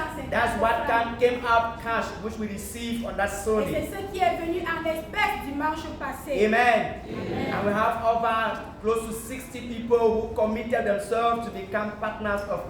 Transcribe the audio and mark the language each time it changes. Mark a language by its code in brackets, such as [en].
[en] That's what came up cash, which we received on that [fr] Et [en] Sunday. [fr] c'est ce qui est venu en espèces dimanche passé. [en] Amen. And we have over close to 60 people who committed themselves to become partners of